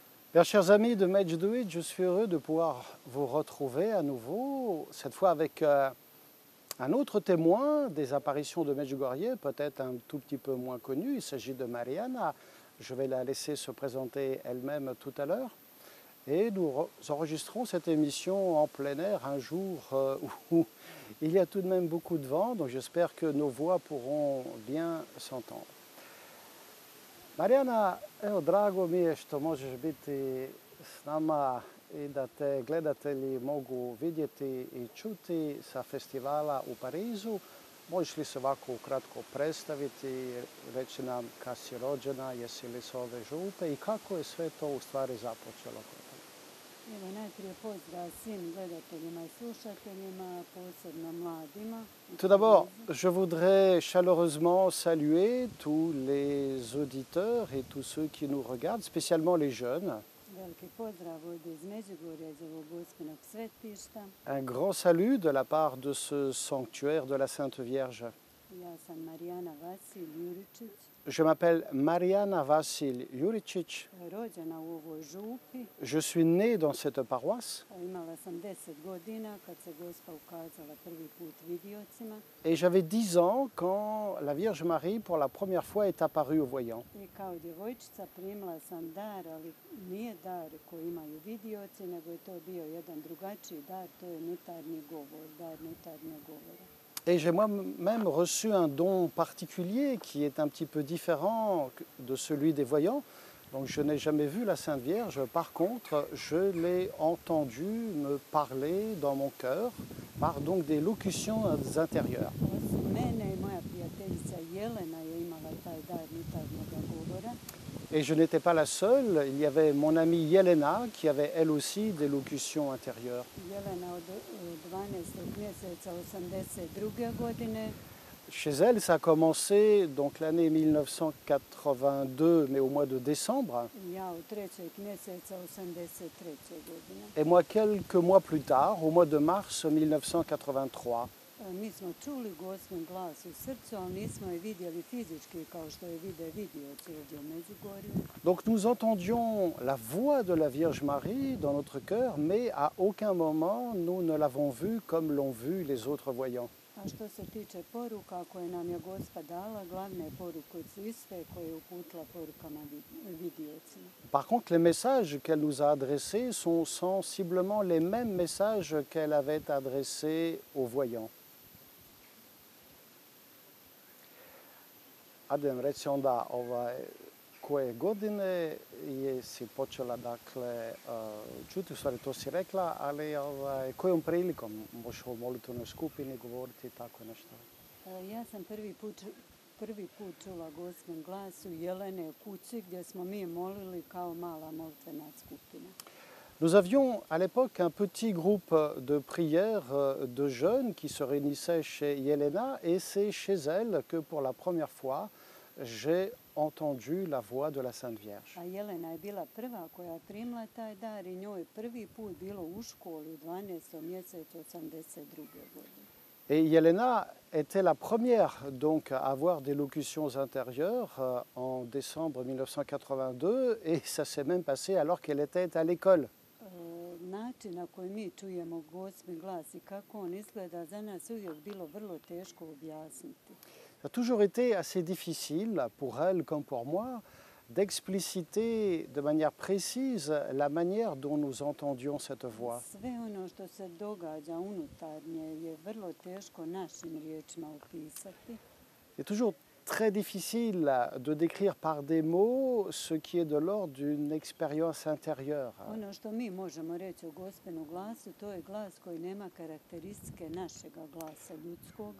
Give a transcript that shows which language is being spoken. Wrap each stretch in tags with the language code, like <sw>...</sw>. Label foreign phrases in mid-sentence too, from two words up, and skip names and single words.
<fr>Bien, chers amis de Medjugorje, je suis heureux de pouvoir vous retrouver à nouveau, cette fois avec un autre témoin des apparitions de Medjugorje, peut-être un tout petit peu moins connu. Il s'agit de Mariana. Je vais la laisser se présenter elle-même tout à l'heure. Et nous enregistrons cette émission en plein air un jour où il y a tout de même beaucoup de vent, donc j'espère que nos voix pourront bien s'entendre.</fr> <hr>Marijana, evo, drago mi je što možeš biti s nama i da te gledatelji mogu vidjeti i čuti sa festivala u Parizu. Možeš li se ovako ukratko predstaviti, reći nam kad si rođena, jesi li s ove župe i kako je sve to u stvari započelo? Evo, najprije pozdrav svim gledateljima i slušateljima, posebno mladima.</hr> <fr>Tout d'abord, je voudrais chaleureusement saluer tous les auditeurs et tous ceux qui nous regardent, spécialement les jeunes.</fr> <hr>Veliki pozdrav ovdje iz Međugorja, iz ovog Gospinog svetišta.</hr> <fr>Un grand salut de la part de ce sanctuaire de la Sainte Vierge.</fr> <hr>Ja sam Marijana Vasilj Juričić,</hr> <fr>Je m'appelle Marijana Vasilj Juričić.</fr> <hr>rođena u ovoj župi.</hr> <fr>Je suis née dans cette paroisse</fr> <hr>Imala sam 10 godina kad se Gospa ukazala prvi put vidiocima.</hr> <fr>et j'avais 10 ans quand la Vierge Marie pour la première fois est apparue aux voyants.</fr> <hr>I kao djevojčica primila sam dar, ali nije dar koji imaju vidioci, nego je to bio jedan drugačiji dar, to je nutarnji govor, dar nutarnjeg govora.</hr> <fr>Et j'ai moi-même reçu un don particulier qui est un petit peu différent de celui des voyants. Donc je n'ai jamais vu la Sainte Vierge. Par contre, je l'ai entendue me parler dans mon cœur par donc des locutions intérieures.</fr> <hr>Osim mene i moja prijateljica Jelena je imala taj dar nutarnjega govora.</hr> <fr>Et je n'étais pas la seule. Il y avait mon amie Jelena qui avait elle aussi des locutions intérieures.</fr> <hr>Jelena od 12. mjeseca 82. godine.</hr> <fr>Chez elle, ça a commencé donc l'année 1982, mais au mois de décembre.</fr> <hr>Ja u 3. mjeseca 83. godine.</hr> <fr>Et moi, quelques mois plus tard, au mois de mars 1983.</fr> <hr>Mi smo čuli Gospin glas u srcu, ali nismo je vidjeli fizički kao što je vide vidioci ovdje u Međugorju.</hr> <fr>Donc nous entendions la voix de la Vierge Marie dans notre cœur, mais à aucun moment nous ne l'avons vue comme l'ont vu les autres voyants.</fr> <hr>A što se tiče poruka koje nam je Gospa dala, glavne poruke su iste koje je uputila porukama vidiocima.</hr> <fr>Par contre, les messages qu'elle nous a adressés sont sensiblement les mêmes messages qu'elle avait adressés aux voyants.</fr> <hr>Adem, reci onda koje godine si počela dakle čuti, u stvari to si rekla, ali kojom prilikom možeš o molitvenoj skupini govoriti tako nešto? Ja sam prvi put čula Gospin glas u Jelene kući gdje smo mi molili kao mala molitvena skupina.</hr> <fr>Nous avions à l'époque un petit groupe de prière de jeunes qui se réunissaient chez Jelena et c'est chez elle que pour la première fois j'ai entendu la voix de la Sainte Vierge.</fr> <hr>A Jelena je bila prva koja je primila taj dar i njoj prvi put bilo u školi u 12. mjesecu 82. godine.</hr> <fr>Et Jelena était la première donc à avoir des locutions intérieures en décembre 1982 et ça s'est même passé alors qu'elle était à l'école.</fr> <hr>Način na koji mi čujemo Gospin glas i kako on izgleda, za nas uvijek bilo vrlo teško objasniti.</hr> <fr>Ça a toujours été assez difficile pour elle comme pour moi d'expliciter de manière précise la manière dont nous entendions cette voix.</fr> <hr>Sve ono što se događa unutarnje je vrlo teško našim riječima opisati.</hr> <fr>C'est toujours très difficile de décrire par des mots ce qui est de l'ordre d'une expérience intérieure.</fr> <hr>Ono što mi možemo reći o Gospinu glasu, to je glas koji nema karakteristike našega glasa ljudskoga.</hr>